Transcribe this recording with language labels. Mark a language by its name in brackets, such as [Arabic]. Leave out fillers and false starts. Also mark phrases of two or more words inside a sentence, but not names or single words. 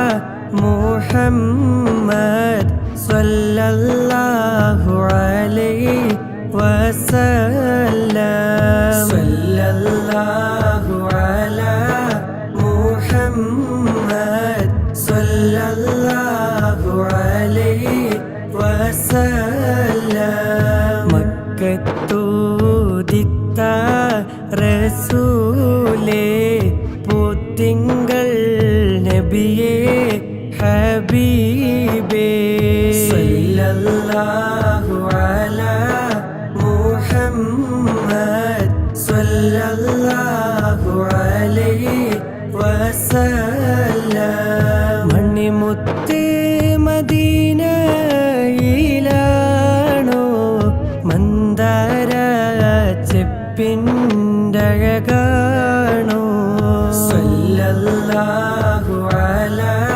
[Arabic] محمد صلى الله عليه وسلم صلى الله على محمد صلى الله عليه وسلم [Malayalam] മക്കത്തൂദിത്ത റസൂലേ പുത്തിങ്കൾ നബിയേ ഹബീബേ [Arabic] صلى الله على محمد صلى الله عليه وسلم [Malayalam] മണിമുത്തേ മദീനയിലാണോ മന്ദാര ചെപ്പിൻ്റഴകാണോ [Arabic] صلى الله على